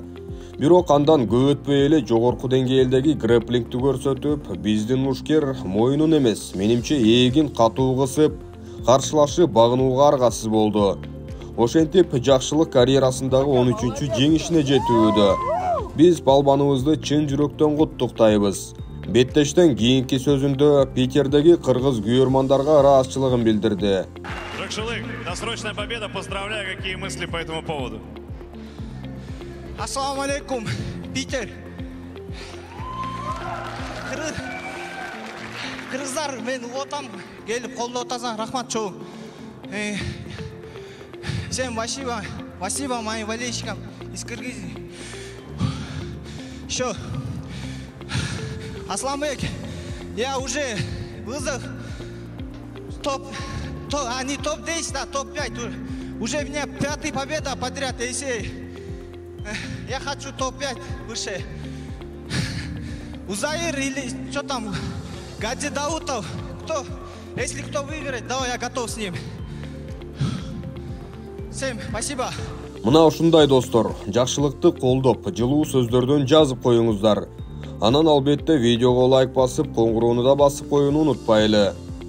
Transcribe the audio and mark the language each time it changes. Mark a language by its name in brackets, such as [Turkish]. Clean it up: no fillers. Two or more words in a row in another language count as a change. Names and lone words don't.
[Kyrgyz] Бирок андан көп өтпөй эле жогорку деңгээлдеги грэплингти көрсөтүп, биздин мушкер моюнун эмес, менимче эгин катуу кысып, каршылашы багынууга аргасыз болду. Ошентип Жакшылык карьерасындагы 13-чү жеңишине жетүүдө. Биз балбаныбызды чын жүрөктөн куттуктайбыз. Беттештен кийинки сөзүндө Питердеги кыргыз күйөрмандарга ыраазычылыгын билдирди. Жакшылык, [Russian] досрочная победа, поздравляю, какие мысли по этому поводу? [Arabic] السلام عليكم, [Kyrgyz] Питер. Кыргыздар, мен отам келип колдоп атасаң, рахмат чоң. [Russian] Всем спасибо моим болельщикам из Кыргызии. Еще, Асламбек, я уже вызов не топ-10, а топ-5. Уже у меня 5-я победа подряд, ACA. Я хочу топ-5 выше. Узаир или что там, Гаджи Даутов, если кто выиграет, давай, я готов с ним. Всем спасибо. [Kyrgyz] Мына ушундай достор, Жакшылыкты колдоп, жылуу сөздөрдөн жазып коюңуздар. Анан албетте видеого лайк басып, коңгуроону да басып коюуну унутпайлы.